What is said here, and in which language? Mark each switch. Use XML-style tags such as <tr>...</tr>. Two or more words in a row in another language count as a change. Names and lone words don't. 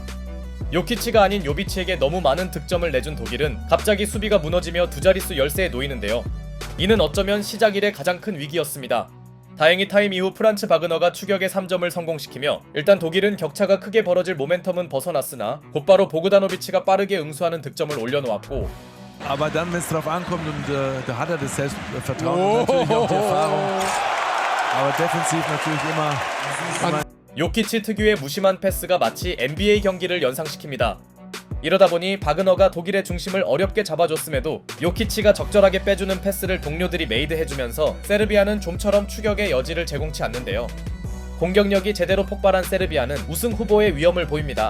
<ko>요키치가 아닌 요비치에게 너무 많은 득점을 내준 독일은 갑자기 수비가 무너지며 두 자릿수 열세에 놓이는데요. 이는 어쩌면 시작 이래 가장 큰 위기였습니다. 다행히 타임 이후 프란츠 바그너가 추격의 3점을 성공시키며 일단 독일은 격차가 크게 벌어질 모멘텀은 벗어났으나 곧바로 보그다노비치가 빠르게 응수하는 득점을 올려놓았고,</ko> <de>Aber dann, wenn es drauf ankommt und da hat er das Selbstvertrauen und natürlich auch die Erfahrung. Aber defensiv natürlich immer.</de> <ko>요키치 특유의 무심한 패스가 마치 NBA 경기를 연상시킵니다. 이러다 보니 바그너가 독일의 중심을 어렵게 잡아줬음에도 요키치가 적절하게 빼주는 패스를 동료들이 메이드해주면서 세르비아는 좀처럼 추격의 여지를 제공치 않는데요. 공격력이 제대로 폭발한 세르비아는 우승 후보의 위험을 보입니다.</ko>